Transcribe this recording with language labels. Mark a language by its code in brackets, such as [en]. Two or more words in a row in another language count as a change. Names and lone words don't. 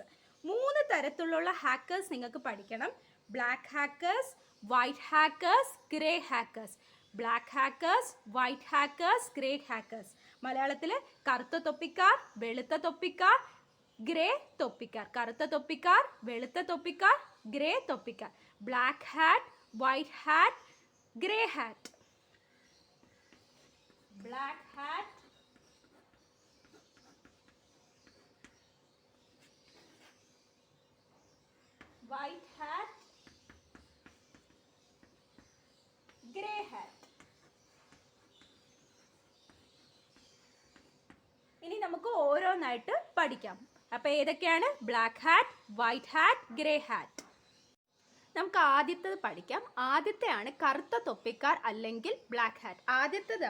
[ml] 3 തരത്തിലുള്ള ഹാക്കേഴ്സ് നിങ്ങൾക്ക് പഠിക്കണം. [en] black hackers, white hackers, grey hackers. black hackers, white hackers, grey hackers. [ml] മലയാളത്തിൽ കറുത്ത തൊപ്പിക്കാർ, വെളുത്ത തൊപ്പിക്കാർ, ഗ്രേ തൊപ്പിക്കാർ. കറുത്ത തൊപ്പിക്കാർ, വെളുത്ത തൊപ്പിക്കാർ, ഗ്രേ തൊപ്പിക്കാർ. [en] black hat, white hat, grey hat. Black hat, white hat, grey hat. [ml] ഇനി നമുക്ക് ഓരോന്നായിട്ട് പഠിക്കാം. അപ്പോൾ ഏതൊക്കെയാണ്? [en] black hat, white hat, grey hat. [ml] നമുക്ക് ആദ്യത്തേത് പഠിക്കാം. ആദ്യത്തെയാണ് കറുത്ത തൊപ്പിക്കാർ അല്ലെങ്കിൽ [en] black hat.